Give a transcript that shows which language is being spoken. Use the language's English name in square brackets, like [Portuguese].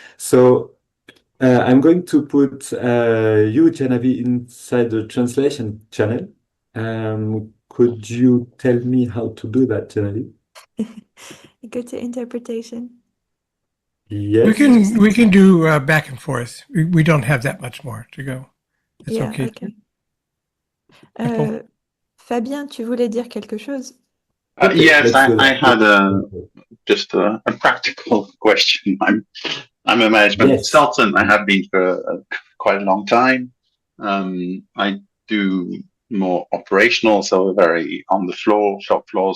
[English] So I'm going to put you, Janavi, inside the translation channel. Could you tell me how to do that, Janavi? Go to interpretation. Yes. We can do back and forth. We don't have that much more to go. It's okay. [French] Fabien, tu voulais dire quelque chose? [English] Yes, I had just a practical question. I'm a management consultant. I have been for quite a long time. I do more operational, so very on the floor, shop floor.